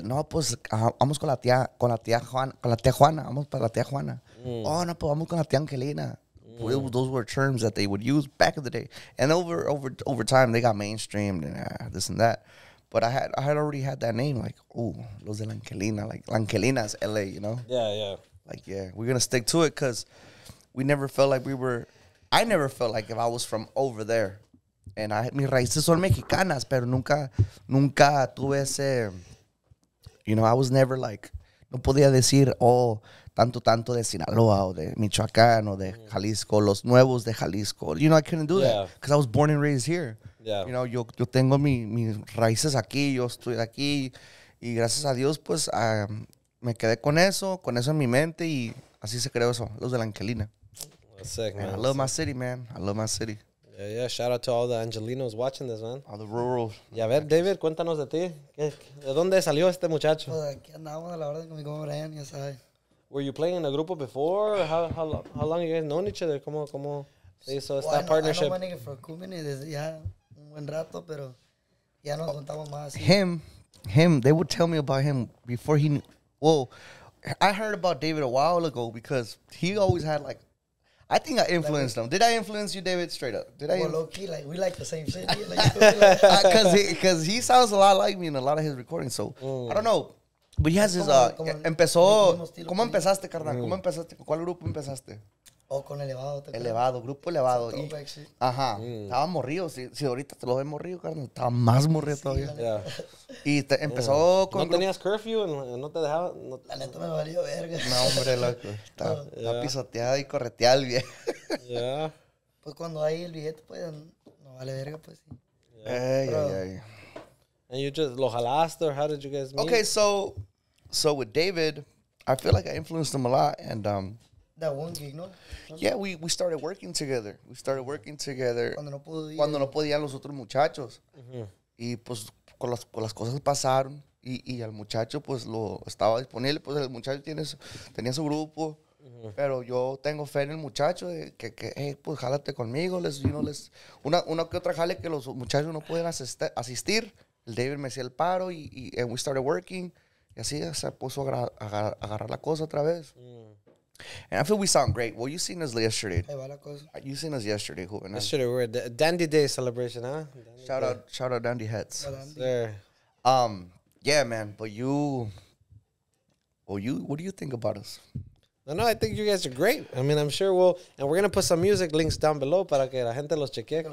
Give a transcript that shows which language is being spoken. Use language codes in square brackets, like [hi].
[es] no, pues, vamos con la tía Juana. Vamos para la tía Juana. Oh, no, pues, vamos con la tía Angelina. [en] Those were terms that they would use back in the day. And over time, they got mainstreamed and this and that. But I had already had that name, like, oh, Los de la Angelina. Like, La Angelina is LA, you know? Yeah, yeah. Like, yeah, we're going to stick to it because we never felt like I never felt like if I was from over there. [es] And mis raíces son mexicanas, pero nunca tuve ese, [en] you know, I was never like, [es] no podía decir, oh, tanto de Sinaloa o de Michoacán o de Jalisco, los nuevos de Jalisco. [en] You know, I couldn't do that because I was born and raised here. Yeah. You know, [es] yo tengo mis raíces aquí, yo estoy aquí y gracias a Dios, pues, me quedé con eso en mi mente y así se creó eso, Los de la Angelina. [en] That's sick, man. I love my city, man. I love my city. Yeah. Shout out to all the Angelinos watching this, man. All the rural. [es] Y a ver, David, cuéntanos de ti. ¿De dónde salió este muchacho? Pues aquí andamos a la orden con mi compa Brian, ya sabes. [en] Were you playing in a grupo before? How long you guys known each other? [es] ¿Cómo se hizo esta partnership? [en] I know my nigga for [es] Cumene desde ya un buen rato, pero ya nos contamos más. [en] Him, they would tell me about him before he... Well, I heard about David a while ago because he always had like... I think I influenced him. Did I influence you, David? Straight up. Did I? Well, low key, like we like the same shit. Because he sounds a lot like me in a lot of his recordings. So I don't know. But he has his... [es] ¿Cómo empezaste, carnal? ¿Cómo empezaste? ¿Con cuál grupo empezaste? O con Elevado. Elevado, grupo Elevado. Ajá. Estaba morrido. Si ahorita te lo ves morrido, carnal, estaba más morrido todavía. [en] Yeah. [es] Y empezó con... ¿No tenías curfew? ¿No te dejaba? La neta me valió verga. No, hombre, loco. Estaba pisoteada y correteada el viejo. [en] Yeah. [es] Pues cuando hay el billete, pues no vale verga, pues sí. [en] Yeah. And you just [es] lo jalaste, [en] or how did you guys meet? Okay, so with David, I feel like I influenced him a lot, and That one gig, ¿no? yeah, we started working together. [es] Cuando no pudo ir. Cuando no podían los otros muchachos. Y pues con las cosas pasaron y al muchacho pues lo estaba disponible, pues el muchacho tenía su grupo, pero yo tengo fe en el muchacho de que hey, pues jálate conmigo, una que otra jale que los muchachos no pueden asistir, el David me hacía el paro [en] and we started working, [es] y así se puso a agarrar la cosa otra vez. [en] And I feel we sound great. Well, you seen us yesterday. [es] Ahí va la cosa. [en] You seen us yesterday, Juvenal. Yesterday we were at Dandy Day celebration, huh? Shout out Dandy Heads. There. Yeah, man. But what do you think about us? No, I think you guys are great. I mean, I'm sure and we're gonna put some music links down below [es] para que la gente los chequee.